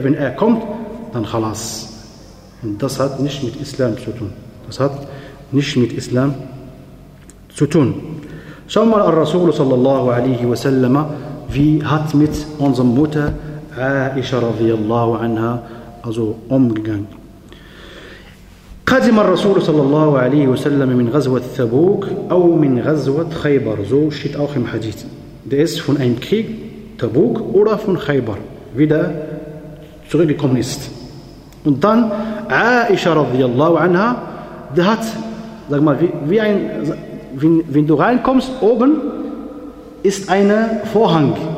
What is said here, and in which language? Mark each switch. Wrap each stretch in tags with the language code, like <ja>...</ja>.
<de>Wenn er kommt, dann khalas. Und das hat nicht mit Islam zu tun. Das hat nicht mit Islam zu tun. Schau mal, al-Rasul sallallahu alaihi wa sallam, wie hat mit unserer Mutter Aisha radiallahu anha also umgegangen.</de> <ar>قدم الرسول صلى الله عليه وسلم من غزوة ثبوك أو من غزوة خيبر.</ar> <de>So steht auch im Hadith. Der ist von einem Krieg, Tabuk oder von Khaybar, wieder zurückgekommen ist. Und dann Aisha radiallahu anha, der hat, sag mal, wenn du reinkommst, oben ist ein Vorhang.</de>